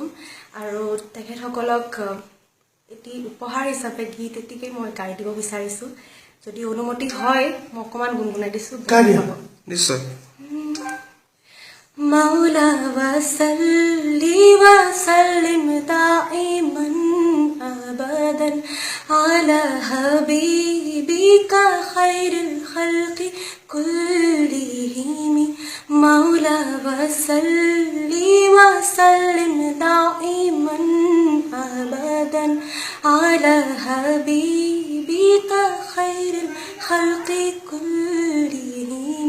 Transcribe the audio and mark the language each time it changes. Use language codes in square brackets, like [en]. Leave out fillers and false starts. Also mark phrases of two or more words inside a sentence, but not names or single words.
[as] আৰু তেখেতসকলক এটি উপহাৰ হিচাপে গীত এটিকে মই গাই দিব বিচাৰিছোঁ। যদি অনুমতি হয় মই অকণমান গুণগুণাই দিছোঁ। নিশ্চয়। [ar] مولاي صل وسلم دائما أبدا على حبيبك خير الخلق كلهم. مولاي صل وسلم دائما أبدا على حبيبك خير الخلق كلهم.